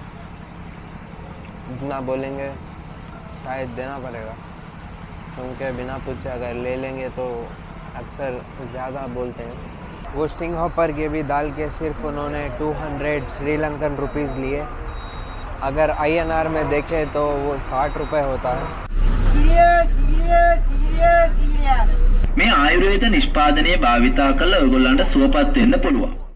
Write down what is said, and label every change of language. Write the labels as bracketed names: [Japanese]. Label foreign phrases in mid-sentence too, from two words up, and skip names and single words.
[Hindi] जितना बोलेंगे शायद देना पड़ेगा, क्योंकि बिना पूछे अगर ले लेंगे तो अक्सर ज़्यादा बोलते हैं। वो [English] string hopper [Hindi] के भी दाल के सिर्फ उन्होंने 200 [English] Sri Lankan rupees [Hindi] लिए। अगर INR में देखें तो वो 60 रुपये होता है। [Sinhala] මේ ආයුර්වේද නිෂ්පාදනය භාවිතා කළ ඔයගොල්ලන්ට සුවපත් වෙන්න පුළුවන්.